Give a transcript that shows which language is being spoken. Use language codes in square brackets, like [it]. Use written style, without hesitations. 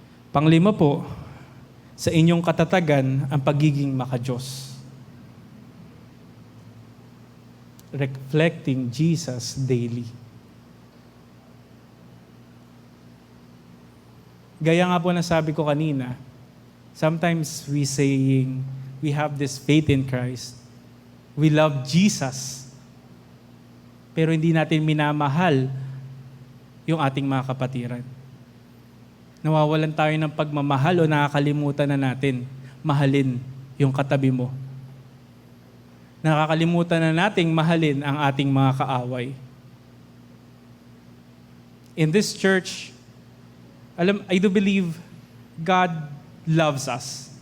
[tl] Panglima po, sa inyong katatagan ang pagiging makadiyos. [en] Reflecting Jesus daily. [tl] Gaya nga po na sabi ko kanina, [en] sometimes we saying, we have this faith in Christ. We love Jesus. [tl] Pero hindi natin minamahal yung ating mga kapatiran. Nawawalan tayo ng pagmamahal o nakakalimutan na natin mahalin yung katabi mo. Nakakalimutan na nating mahalin ang ating mga kaaway. [en] In this church, I do believe God loves us.